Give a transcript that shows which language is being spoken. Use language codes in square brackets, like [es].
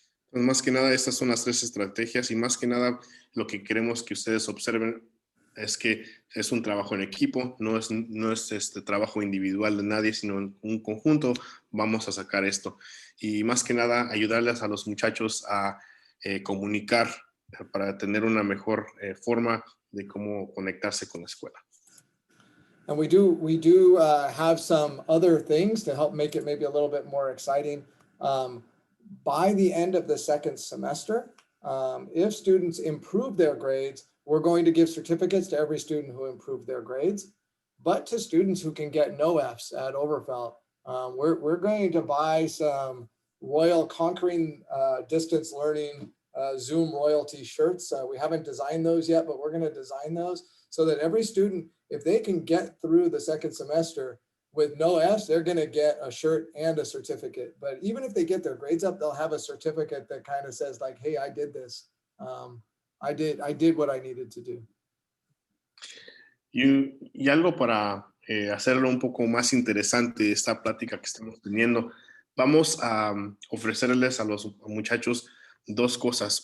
[es] Pues más que nada, estas son las tres estrategias y más que nada lo que queremos que ustedes observen es que es un trabajo en equipo, no es este trabajo individual de nadie, sino en un conjunto vamos a sacar esto. Y más que nada, ayudarles a los muchachos a comunicar para tener una mejor forma de cómo conectarse con la escuela. [en] And we do have some other things to help make it maybe a little bit more exciting. By the end of the second semester, if students improve their grades, we're going to give certificates to every student who improved their grades. But to students who can get no Fs at Overfelt, we're going to buy some Royal Conquering Distance Learning Zoom royalty shirts. We haven't designed those yet, but we're going to design those so that every student, if they can get through the second semester with no Fs, they're going to get a shirt and a certificate. But even if they get their grades up, they'll have a certificate that kind of says like, hey, I did this. I did what I needed to do. [es] Y algo para hacerlo un poco más interesante, esta plática que estamos teniendo, vamos a ofrecerles a los muchachos dos cosas.